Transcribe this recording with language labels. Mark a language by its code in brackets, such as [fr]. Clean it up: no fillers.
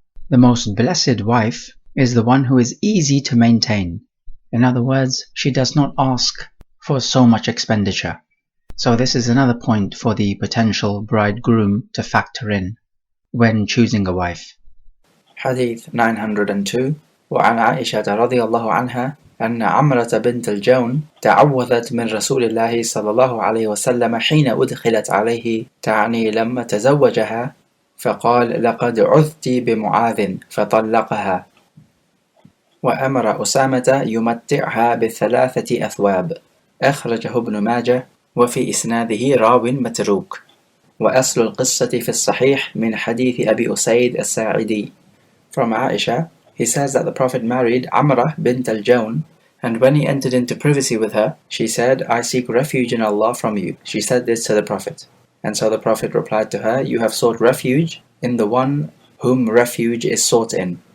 [en] The most blessed wife is the one who is easy to maintain. In other words, she does not ask for so much expenditure. So this is another point for the potential bridegroom to factor in when choosing a wife. Hadith 902. [ar] وعن عائشة رضي الله عنها أن عمرة بنت الجون تعوذت من رسول الله صلى الله عليه وسلم حين أدخلت عليه، تعني لما تزوجها، فقال لقد عذت بمعاذ فطلقها، وأمر أسامة يمتعها بثلاثة أثواب. أخرجه ابن ماجه، وفي إسناده راو متروك، وأصل القصة في الصحيح من حديث أبي أسيد الساعدي. [en] From Aisha, he says that the Prophet married Amrah bint al-Jawn, and when he entered into privacy with her, she said, I seek refuge in Allah from you. She said this to the Prophet. And so the Prophet replied to her, you have sought refuge in the one whom refuge is sought in.